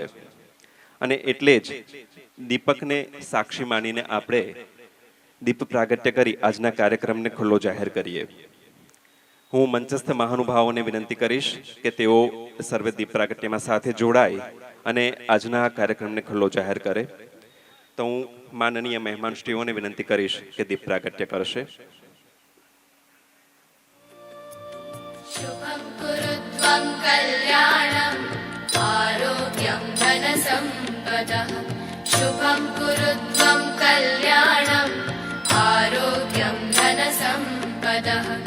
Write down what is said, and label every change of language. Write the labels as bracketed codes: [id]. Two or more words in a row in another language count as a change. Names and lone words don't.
[gu] અને એટલે જ દીપકને સાક્ષી માનીને આપણે દીપ પ્રાગટ્ય કરી આજના કાર્યક્રમને ખુલ્લો જાહેર કરીએ. હું મંચસ્થ મહાનુભાવોને વિનંતી કરીશ કે તેઓ સર્વે દીપ પ્રાગટ્યમાં સાથે જોડાય અને આજના કાર્યક્રમને ખુલ્લો જાહેર કરે. તો હું માનનીય મહેમાનશ્રીઓને વિનંતી કરીશ કે દીપ પ્રાગટ્ય કરશે. [sa] शुभं कुरु त्वं कल्याणम् आरोग्यं धनसम्पदः शुभं कुरु त्वं कल्याणम् आरोग्यं धनसम्पदः